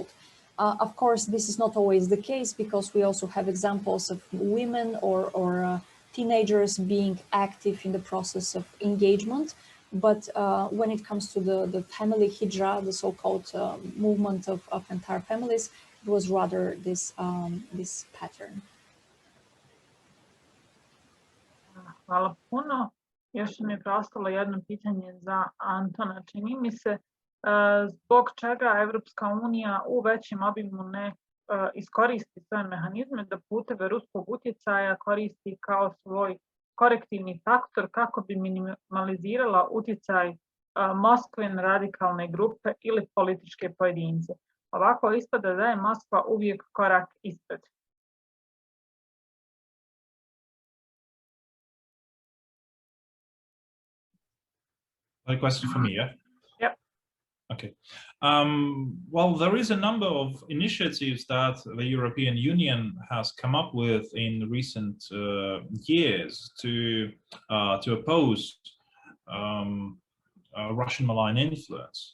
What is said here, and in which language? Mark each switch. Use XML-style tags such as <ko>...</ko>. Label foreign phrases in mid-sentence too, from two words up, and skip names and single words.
<en>Of course, this is not always the case, because we also have examples of women or teenagers being active in the process of engagement. But when it comes to the family hijra, the so-called movement of entire families, it was rather this pattern.</en> <bs>Hvala puno. Još mi je preostalo jedno pitanje za Antona. Čini mi se zbog čega Evropska unija u većem obimu ne iskoristi svoje mehanizme da puteve ruskog utjecaja koristi kao svoj korektivni faktor kako bi minimalizirala utjecaj Moskve na radikalne grupe ili političke pojedince. Ovako ispada da je Moskva uvijek korak ispred.</bs> <en>A question for me, yeah? Yep. Okay. Well, there is a number of initiatives that the European Union has come up with in recent years to oppose Russian malign influence.</en>